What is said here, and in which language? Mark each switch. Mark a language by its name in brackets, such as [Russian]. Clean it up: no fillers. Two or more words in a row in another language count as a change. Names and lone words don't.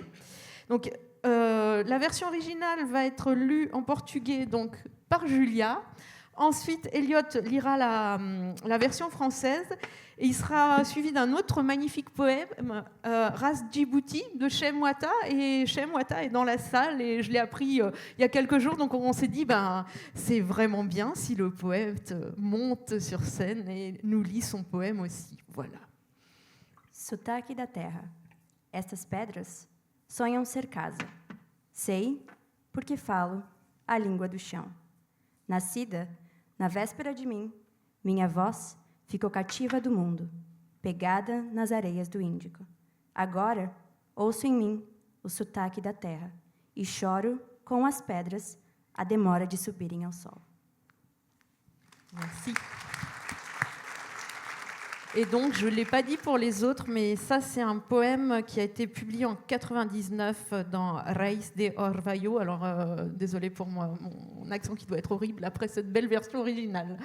[French] Donc, la version originale va être lue en portugais donc, par Julia, Ensuite, Elliot lira la version française et il sera suivi d'un autre magnifique poème, Ras Djibouti, de Chem Ouatta. Et Chem Ouatta est dans la salle et je l'ai appris il y a quelques jours. Donc on s'est dit, c'est vraiment bien si le poète monte sur scène et nous lit son poème aussi. Voilà. [Portuguese] Sotaque da terra. Estas pedras sonham ser casa. Sei, porque falo a língua do chão. Nascida na véspera de mim, minha voz ficou cativa do mundo, pegada nas areias do Índico. Agora, ouço em mim o sotaque da terra e choro com as pedras a demora de subirem ao sol. [French] Merci. Et donc, je ne l'ai pas dit pour les autres, mais ça, c'est un poème qui a été publié en 99 dans Reis de Orvalho. Alors, désolé pour moi, mon accent qui doit être horrible après cette belle version originale.